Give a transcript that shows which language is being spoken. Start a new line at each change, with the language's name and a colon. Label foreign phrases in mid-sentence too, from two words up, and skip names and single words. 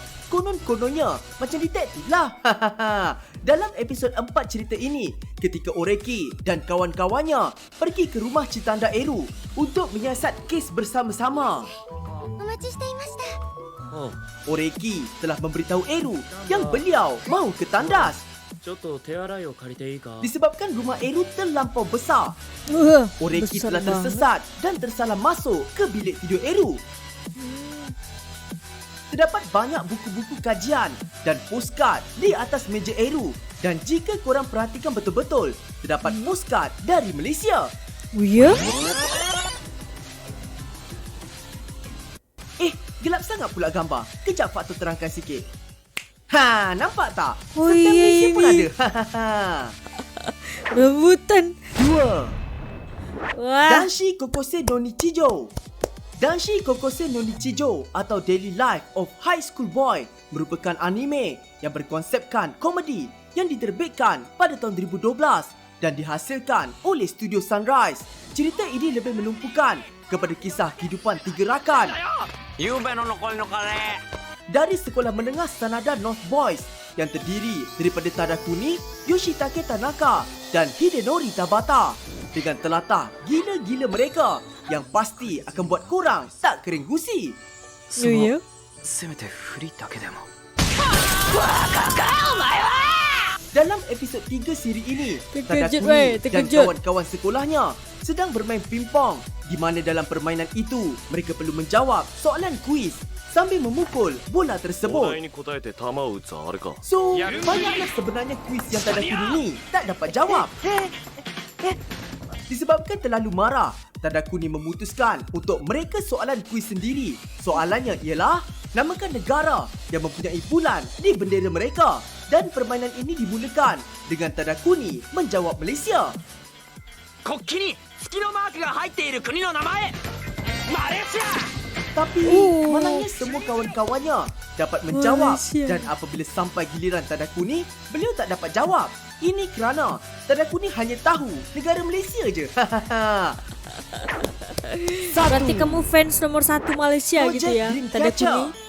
Malay: Konon-kononnya macam detektif lah. Dalam episod 4 cerita ini, ketika Oreki dan kawan-kawannya pergi ke rumah Chitanda Eru untuk menyiasat kes bersama-sama.
Japanese: お待ちしていました
Malay: Oreki telah memberitahu Eru yang beliau mahu ke tandas
Japanese: ちょっと手洗いを借りていいか
Malay: disebabkan rumah Eru terlampau besar. Oreki
Indonesian: Besar
Malay: telah
Indonesian: banget.
Malay: tersesat dan tersalah masuk ke bilik tidur Eru. Terdapat banyak buku-buku kajian dan postcard di atas meja Eru dan jika korang perhatikan betul-betul, terdapat postcard dari Malaysia.
Indonesian: Oh ya?
Malay: Gelap sangat pula gambar. Kejap Faktor terangkan sikit. Nampak tak? Oh, Serta
Indonesian: iya,
Malay: Malaysia pun
Indonesian: ini.
Malay: ada. Rebutan. 2. Wah. Danshi Kokose no Nichijou. Danshi Kokose no Nichijou atau Daily Life of High School Boy merupakan anime yang berkonsepkan komedi yang diterbitkan pada tahun 2012 dan dihasilkan oleh Studio Sunrise. Cerita ini lebih menumpukan kepada kisah kehidupan tiga rakan dari sekolah menengah Sanada North Boys yang terdiri daripada Tadakuni, Yoshitake Tanaka dan Hidenori Tabata dengan telatah gila-gila mereka yang pasti akan buat korang tak kering gusi.
Indonesian: Oh ya?
Japanese: せめて振りだけでも
Malay: Dalam episod 3 siri ini,
Indonesian: Terkejut,
Malay: Tadakuni
Indonesian: weh,
Malay: dan
Indonesian: terkejut.
Malay: kawan-kawan sekolahnya sedang bermain pingpong di mana dalam permainan itu mereka perlu menjawab soalan kuis sambil memukul bola
Japanese: お
Malay: tersebut.
Japanese: 題に答えて球を打つあれか
Malay: So, banyaklah sebenarnya kuis yang Tadakuni ni tak dapat jawab. Disebabkan terlalu marah, Tadakuni memutuskan untuk mereka soalan kuis sendiri. Soalannya ialah, namakan negara yang mempunyai bulan di bendera mereka. Dan permainan ini dimulakan dengan Tadakuni menjawab Malaysia.
Japanese: 国旗に月のマークが入っている国の名前マレーシア
Malay: Tapi malangnya semua kawan-kawannya dapat menjawab. Malaysia. Dan apabila sampai giliran Tadakuni, beliau tak dapat jawab. Ini kerana Tadakuni hanya tahu negara Malaysia je.
Indonesian: Berarti kamu fans nomor 1 Malaysia gitu ya, Tadakuni?